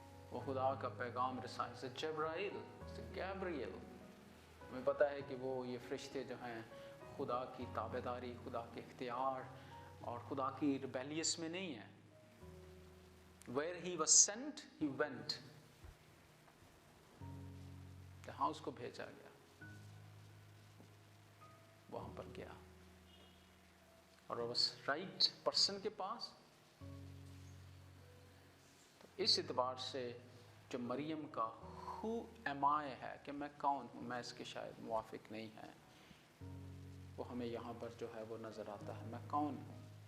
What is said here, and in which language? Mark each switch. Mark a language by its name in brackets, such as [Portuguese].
[Hindi] वो खुदा का पैगाम रसाई से जब्राइल से गैब्रियल। हमें पता है कि वो ये फरिश्ते जो हैं खुदा की ताबेदारी, खुदा के इख्तियार और खुदा की रिबेलियस में नहीं है। [English] Where he was sent, he went। [Hindi] जहाँ उसको भेजा गया वहाँ पर गया, और उस राइट पर्सन के पास। तो इस एतबार से जो मरियम का [English] who am I [Hindi] है कि मैं कौन हूँ, मैं इसके शायद मुवाफिक नहीं है, वो हमें यहाँ पर जो है वो नज़र आता है, मैं कौन हूँ।